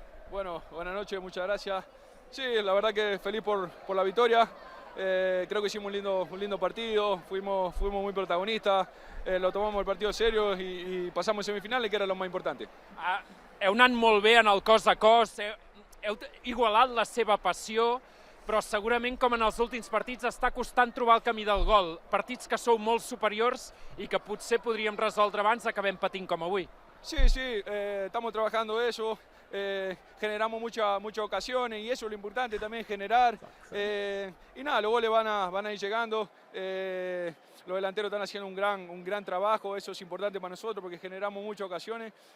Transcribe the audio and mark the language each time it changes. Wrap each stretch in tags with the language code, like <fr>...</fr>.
<es>Bueno, buenas noches, muchas gracias. Sí, la verdad que feliz por la victoria. Creo que hicimos un lindo partido, fuimos muy protagonistas, lo tomamos el partido serio y pasamos semifinales, que era lo más importante.</es> <ca>Heu anat molt bé en el cos a cos, heu igualat la seva passió, però segurament, com en els últims partits, està costant trobar el camí del gol. Partits que sou molt superiors i que potser podríem resoldre abans, acabem patint com avui.</ca> <es>Sí, estamos trabajando eso, generamos muchas ocasiones y eso es lo importante también, generar. Y nada, los goles van a ir llegando. Los delanteros están haciendo un gran trabajo, eso es importante para nosotros porque generamos muchas ocasiones.</es>